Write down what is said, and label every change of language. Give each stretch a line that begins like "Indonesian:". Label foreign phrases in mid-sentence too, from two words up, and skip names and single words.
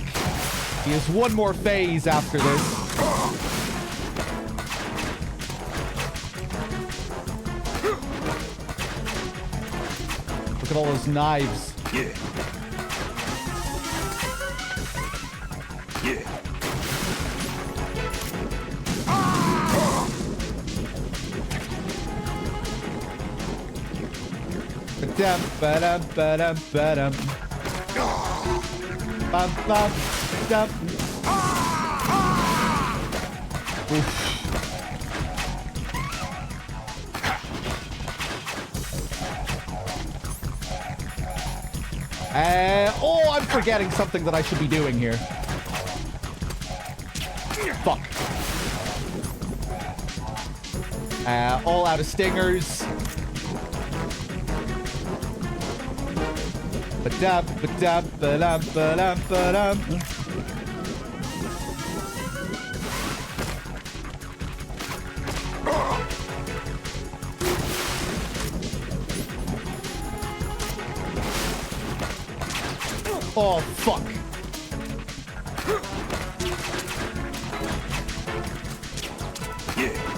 English: He has one more phase after this. Look at all those knives. Yeah. Yeah. Ba-dum, ba-dum, ba-dum, ba-dum. Bum, bum, dum. Oof. Oh, I'm forgetting something that I should be doing here. Fuck. All out of stingers. Ba-dum, ba-dum, ba-dum, ba-dum, ba-dum. Oh, fuck. Yeah.